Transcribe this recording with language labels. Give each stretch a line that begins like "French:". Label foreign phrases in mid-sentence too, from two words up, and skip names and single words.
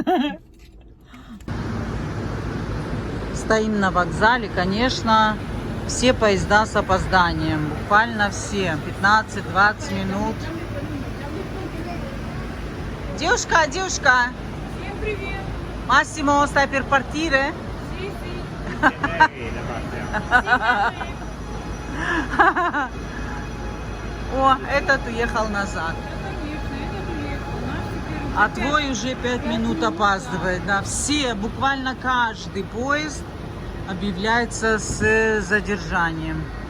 Russian: Стоим на вокзале, конечно, все поезда с опозданием, буквально все, 15-20 минут. Девушка, Всем привет! Массимо,
Italian: sta per partire?
Russian: О, этот уехал назад. А твой уже 5 минут опаздывает. Да, все, буквально каждый поезд объявляется с задержанием.